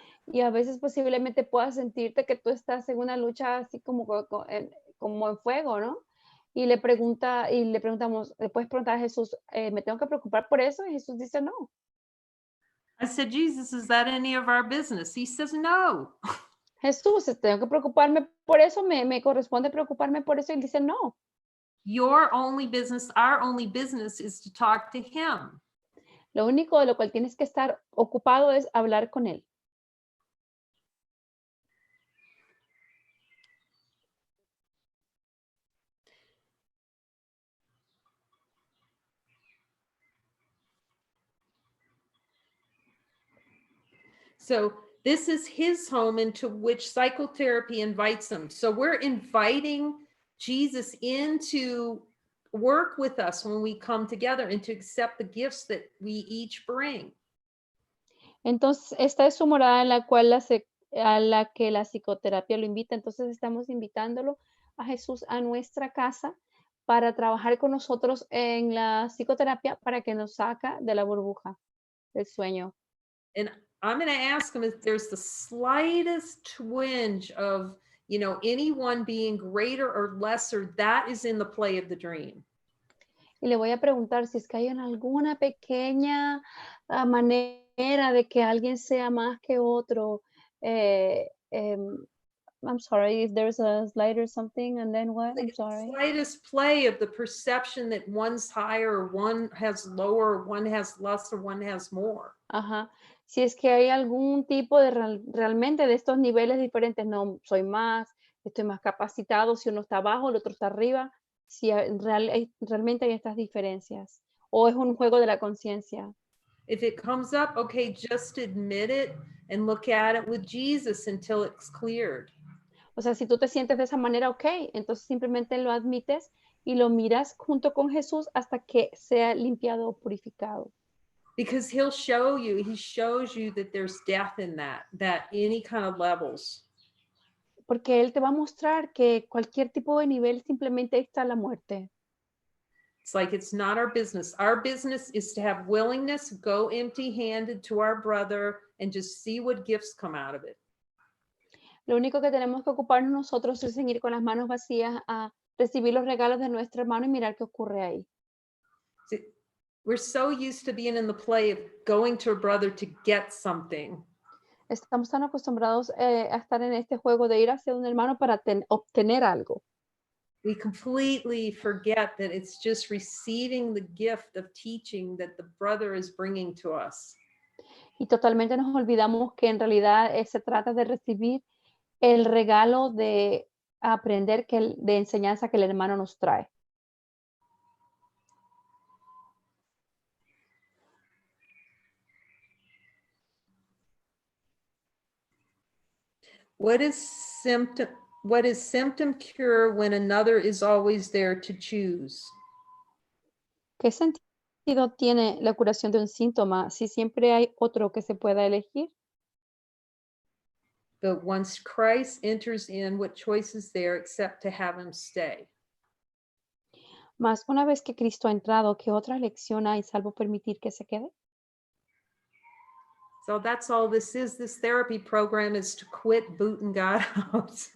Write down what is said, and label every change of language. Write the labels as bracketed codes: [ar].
[es] Y a veces posiblemente puedas sentirte que tú estás en una lucha así como en fuego, ¿no? Y le preguntamos, le puedes preguntar a Jesús, ¿me tengo que preocupar por eso? Y Jesús dice no. [en] I said, Jesus, is that any of our business? He says no. [es] Jesús, tengo que preocuparme por eso, me corresponde preocuparme por eso. Y él dice no. [en] Your only business, our only business is to talk to him. [es] Lo único de lo cual tienes que estar ocupado es hablar con él. [en] So this is his home into which psychotherapy invites him. So we're inviting Jesus in to work with us when we come together and to accept the gifts that we each bring. [es] Entonces, esta es su morada en la cual a la que la psicoterapia lo invita. Entonces, estamos invitándolo a Jesús a nuestra casa para trabajar con nosotros en la psicoterapia para que nos saca de la burbuja del sueño. [en] And I'm going to ask him if there's the slightest twinge of, you know, anyone being greater or lesser, that is in the play of the dream. [es] Y le voy a preguntar si es que hay alguna pequeña manera de que alguien sea más que otro. [en] I'm sorry, if there's a slide or something, and then what? I'm sorry. Slightest play of the perception that one's higher, or one has lower, one has less, or one has more. Ajá. [es] Si es que hay algún tipo de realmente de estos niveles diferentes, no soy más, estoy más capacitado, si uno está abajo, el otro está arriba, si realmente hay estas diferencias, o es un juego de la conciencia. [en] If it comes up, okay, just admit it and look at it with Jesus until it's cleared. [es] O sea, si tú te sientes de esa manera, ok, entonces simplemente lo admites y lo miras junto con Jesús hasta que sea limpiado o purificado. [en] Because he shows you that there's death in that any kind of levels. [es] Porque Él te va a mostrar que cualquier tipo de nivel simplemente está la muerte. [en] It's like it's not our business. Our business is to have willingness, go empty-handed to our brother and just see what gifts come out of it. [es] Lo único que tenemos que ocuparnos nosotros es seguir con las manos vacías a recibir los regalos de nuestro hermano y mirar qué ocurre ahí. [en] See, we're so used to being in the play of going to a brother to get something. [es] Estamos tan acostumbrados a estar en este juego de ir hacia un hermano para obtener algo. [en] We completely forget that it's just receiving the gift of teaching that the brother is bringing to us. [es] Y totalmente nos olvidamos que en realidad se trata de recibir el regalo de aprender de enseñanza que el hermano nos trae. [en] What is symptom cure when another is always there to choose? [es] ¿Qué sentido tiene la curación de un síntoma si siempre hay otro que se pueda elegir? [en] But once Christ enters in, what choice is there except to have him stay? [es] Más una vez que Cristo ha entrado, ¿qué otra elección hay salvo permitir que se quede? [en] So that's all this is. This therapy program is to quit booting God out.